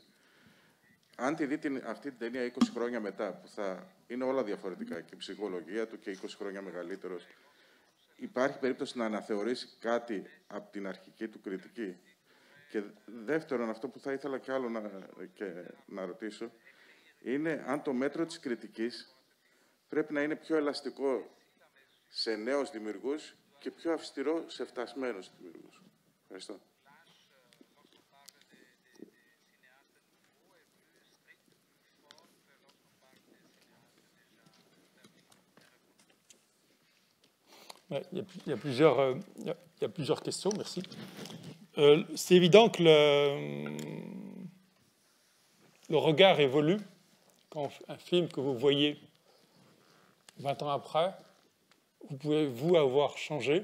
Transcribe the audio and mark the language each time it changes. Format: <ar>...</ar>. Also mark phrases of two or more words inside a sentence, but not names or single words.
<el>Αν τη δει αυτή την ταινία 20 χρόνια μετά, που θα είναι όλα διαφορετικά και η ψυχολογία του και 20 χρόνια μεγαλύτερος, υπάρχει περίπτωση να αναθεωρήσει κάτι από την αρχική του κριτική. Και δεύτερον, αυτό που θα ήθελα κι άλλο να ρωτήσω, είναι αν το μέτρο της κριτικής πρέπει να είναι πιο ελαστικό σε νέους δημιουργούς και πιο αυστηρό σε φτασμένους δημιουργούς. Ευχαριστώ.</el> <fr>Il y a plusieurs questions, merci. C'est évident que le regard évolue quand un film que vous voyez 20 ans après, vous pouvez, vous, avoir changé.</fr>